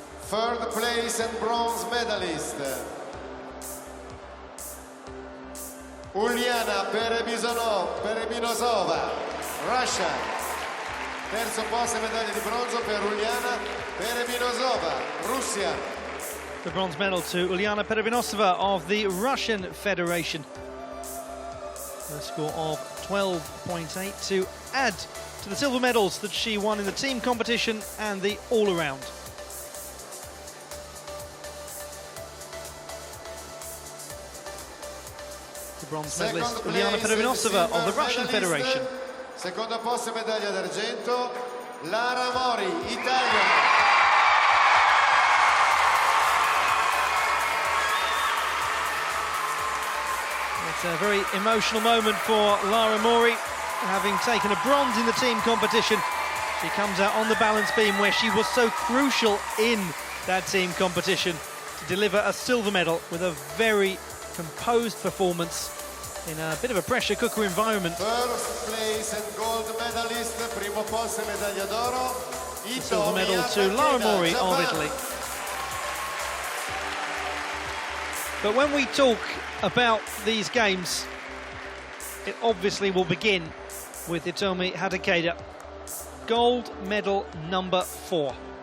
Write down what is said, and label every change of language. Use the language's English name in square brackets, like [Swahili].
[English] Third place and bronze medalist Uliana Perebinosova, Russia. [Italian] Terzo posto e medaglia di bronzo per Uliana Perebinosova, Russia. [English] The bronze medal to Uliana Perebinosova of the Russian Federation. A score of 12.8 to add to the silver medals that she won in the team competition and the all-around. The bronze medalist Uliana Perebinosova of the Russian Federation. [Italian] Secondo posto e medaglia d'argento Lara Mori, Italia. [English] It's a very emotional moment for Lara Mori, having taken a bronze in the team competition. She comes out on the balance beam where she was so crucial in that team competition to deliver a silver medal with a very composed performance in a bit of a pressure cooker environment. First place and gold medalist, [Italian] primo posto e medaglia d'oro. [English] Silver medal to Lara Mori of Italy. But when we talk about these games, it obviously will begin with Hitomi Hatakeda. Gold medal number 4.